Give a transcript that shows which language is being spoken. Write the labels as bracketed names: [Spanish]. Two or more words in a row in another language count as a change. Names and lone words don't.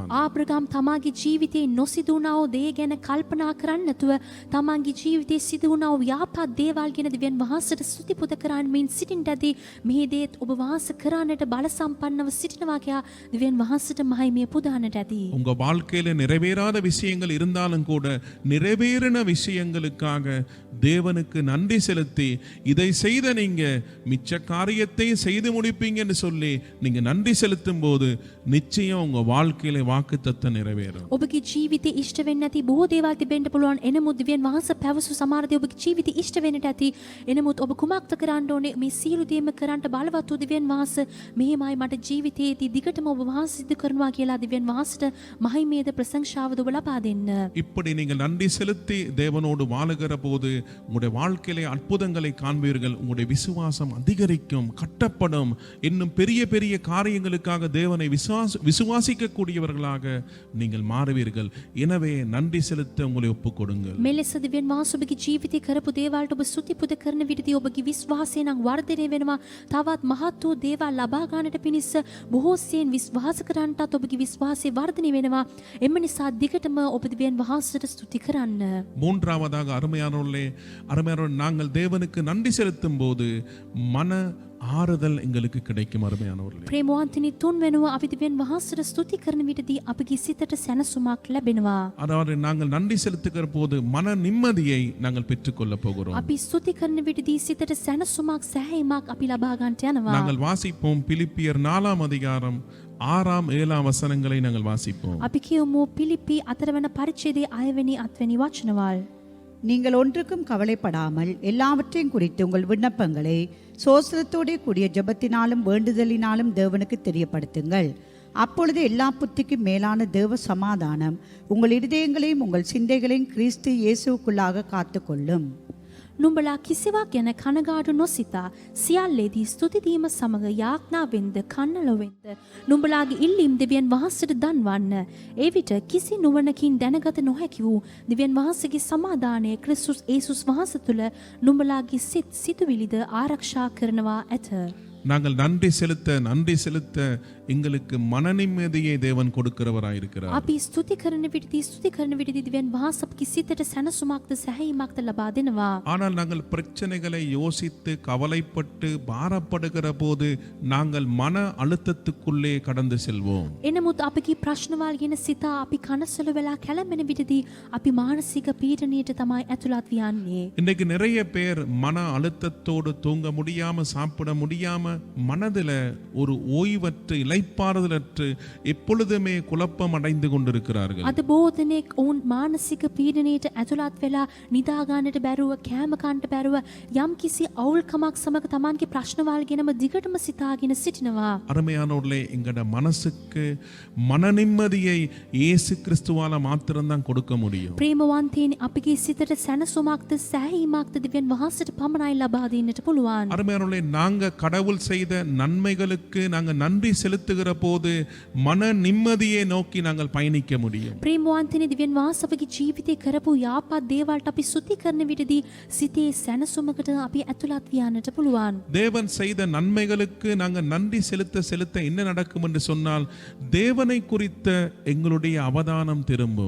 [Sinhala] ආබ්‍රහාම් තමාගේ ජීවිතේ නොසිදුණා වූ දේ ගැන කල්පනා කරන්නේ නැතුව තමාගේ ජීවිතේ සිදුවුණා වූ යහපත් දේවල් ගැන දිව්‍යන් වහන්සේට ස්තුති පුද කරමින් සිටින්නට ඇති. මේ දේත් ඔබ වාස කරන්නට බල සම්පන්නව සිටිනවා කියා දිව්‍යන් වහන්සේට මහිමිය පුදාන්නට ඇති. [Tamil] உங்க வாழ்க்கையில நிறைவேறாத விஷயங்கள் இருந்தாலும் கூட நிறைவேறின விஷயங்களுக்காக தேவனுக்கு நன்றி செலுத்தி இதை செய்த நீங்க மிச்ச காரியத்தை செய்து முடிப்பீங்கன்னு சொல்லி நீங்க நன்றி செலுத்தும் போது நிச்சயம் உங்க வாழ்க்கையில வாக்குத்தத்தம் நிறைவேறும். [Sinhala] ඔබගේ ජීවිතේ ඉෂ්ට වෙන්නේ නැති බොහෝ දේවල් තිබෙන්න පුළුවන්. එනමුත් දිව්‍යන් වහන්සේ පැවසු සමහර දේ ඔබගේ ජීවිතේ ඉෂ්ට වෙන්නට ඇති. එනමුත් ඔබ කුමක්ද කරන්න ඕනේ? මේ සියලු දේම කරන්න බලවත් වූ දිව්‍යන් වහන්සේ මෙහෙමයි මට ජීවිතයේදී දිගටම ඔබ වහන්සේ සිදු කරනවා කියලා දිව්‍යන් වහන්සේට මහිමේද ප්‍රශංසාවද ඔබ ලබා දෙන්න. [Tamil] இப்படி நீங்கள் நன்றி செலுத்தி தேவனோடு வாழுகிற போது உங்களுடைய வாழ்க்கையிலே அற்புதங்களை காண்பீர்கள். உங்களுடைய விசுவாசம் அதிகரிக்கும், கட்டப்படும். இன்னும் பெரிய பெரிய காரியங்களுக்காக தேவனை விசுவாசிக்க கூடியவர்களாக நீங்கள் மாறுவீர்கள். எனவே நன்றி செலுத்த உங்களை ஒப்புக் கொடுங்கள். [Sinhala] මෙලෙස දිව්‍යන් වහන්සේ ඔබගේ ජීවිතේ කරපු දේවල්ට ඔබ ස්තුති පුද කරන විටදී ඔබගේ විශ්වාසය නම් වර්ධනය වෙනවා. තවත් මහත් වූ දේවල් ලබා ගන්නට පිණිස බොහෝසෙයින් විශ්වාස කරන්නටත් ඔබගේ විශ්වාසය වර්ධනය වෙනවා. එම නිසා දිගටම ඔබ දිව්‍යන් වහන්සේට ස්තුති කරන්න. [Tamil] மூன்றாவதாக அருமையானவர்களே, நாங்கள் தேவனுக்கு நன்றி செலுத்தும் போது மன ஆறுதல் எங்களுக்கு கிடைக்கும். அருமையானவர்களே, [Sinhala] ප්‍රේමවන්තනි තුන් වෙනවා අපි දිව්‍යන් වහන්සේට ස්තුති කරන විටදී අපගේ සිතට සැනසුමක් ලැබෙනවා. [Tamil] அதாவது நாங்கள் நன்றி செலுத்துகிற போது மன நிம்மதியை நாங்கள் பெற்றுக்கொள்ள போகிறோம். [Sinhala] අපි ස්තුති කරන විටදී සිතට සැනසුමක් සැහැීමක් අපි ලබා ගන්නට යනවා. [Tamil] நாங்கள் வாசிப்போம் பிலிப்பியர் 4ஆம் அதிகாரம் 6ஆம் 7ஆம் வசனங்களை நாங்கள் வாசிப்போம். [Sinhala] අපි කියමු පිලිප්පි 4 වන පරිච්ඡේදයේ 6 වෙනි 8 වෙනි වචනවල්. [Tamil] நீங்கள் ஒன்றுக்கும் கவலைப்படாமல் எல்லாவற்றையும் குறித்து உங்கள் விண்ணப்பங்களை சோஸ்திரத்தோடே கூடிய ஜெபத்தினாலும் வேண்டுதலினாலும் தேவனுக்கு தெரியப்படுத்துங்கள். அப்பொழுது எல்லா புத்திக்கும் மேலான தேவ சமாதானம் உங்கள் இருதயங்களையும் உங்கள் சிந்தைகளையும் கிறிஸ்து இயேசுவுக்குள்ளாக காத்துக்கொள்ளும். [Sinhala] නුඹලා කිසිවක් ගැන කනගාටු නොසිතා සියල්ලේදී ස්තුති දීම සමග යාඥාවෙන්ද කන්නලොවෙන්ද නුඹලාගේ ඉල්ලීම් දෙවියන් වහන්සේට දන්වන්න. ඒ විට කිසි නුවණකින් දැනගත නොහැකි වූ දෙවියන් වහන්සේගේ සමාදානය ක්‍රිස්තුස් යේසුස් වහන්සේ තුළ නුඹලාගේ සිත් සිතුවිලිද ආරක්ෂා කරනවා ඇත. [Tamil] நாங்கள் நன்றி செலுத்த எங்களுக்கு மன நிம்மதியை தேவன் கொடுக்கிறவராயிருக்கிறார். [Sinhala] අපි ස්තුති කරන විටදී දෙවියන් වහන්සේ අපගේ සිතට සැනසුමක්ද සැහැීමක්ද ලබා දෙනවා. [Tamil] ஆனால் நாங்கள் பிரச்சனைகளை யோசித்து கவலைப்பட்டு பாரப்படுகிற போது நாங்கள் மன அழுத்தத்துக்குள்ளே கடந்து செல்வோம். [Sinhala] එනමුත් අපගේ ප්‍රශ්නවල් ගැන සිතා අපි කනසල වෙලා කැළඹෙන විටදී අපි මානසික පීඩනයට තමයි ඇතුළත් යන්නේ. [Tamil] இன்றைக்கு நிறைய பேர் மன அழுத்தத்தோடு தூங்க முடியாம சாப்பிட முடியாம மனதில் ஒரு ஓய்வற்று இளைப்பாறுதலற்று எப்பொழுதுமே குழப்பம் அடைந்து கொண்டிருக்கிறார்கள். [Sinhala] අද බොහෝ දෙනෙක් ඔවුන් මානසික පීඩනයට ඇතුළත් වෙලා නිදා ගන්නට බැරුව කෑම කන්නට බැරුව යම් කිසි අවුල්කමක් සමග Tamanගේ ප්‍රශ්නවල් ගැනම දිගටම සිතාගෙන සිටිනවා. [Tamil] அருமையானவர்களே, எங்கட மனசுக்கு மன நிம்மதியை இயேசு கிறிஸ்துவால மாத்திரம்தான் கொடுக்க முடியும். [Sinhala] ප්‍රේමවන්තයනි අපගේ සිතට සැනසුමක්ද සැහැීමක්ද දෙවියන් වහන්සේට පමණයි ලබා දෙන්නට පුළුවන්. [Tamil] அருமையானவர்களே, நாங்க கடவுள் செய்த நன்மைகளுக்கு நாங்க நன்றி செலுத்துகிற போது மன நிம்மதியை நோக்கி நாங்கள் பயணிக்க முடியும். [Sinhala] ප්‍රේමවන්තයනි දෙවියන් වහන්සේ අපගේ ජීවිතේ කරපු යාපත් දේවල්ට අපි ස්තුති කරන විටදී සිතේ සැනසුමකට අපි ඇතුළත් යන්නට පුළුවන්. [Tamil] தேவன் செய்த நன்மைகளுக்கு நாங்க நன்றி செலுத்த என்ன நடக்கும் என்று சொன்னால் தேவனை குறித்த எங்களுடைய அவதானம் திரும்பும்.